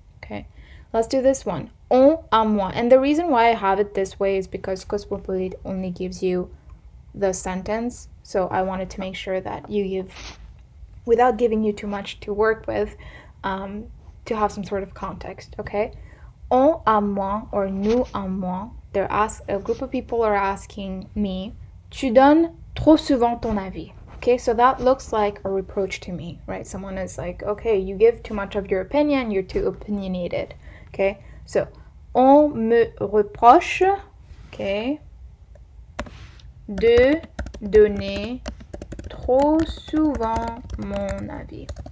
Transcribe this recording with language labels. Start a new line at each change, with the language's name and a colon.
English: Okay, let's do this one. On à moi. And the reason why I have it this way is because Cosmopolite only gives you the sentence. So I wanted to make sure that you give, without giving you too much to work with, to have some sort of context, okay? On à moi or nous à moi, a group of people are asking me,
French: tu donnes trop souvent ton avis.
English: Okay, so that looks like a reproach to me, right? Someone is like, okay, you give too much of your opinion, you're too opinionated.
French: Okay, so on me reproche, okay, de donner trop souvent mon avis.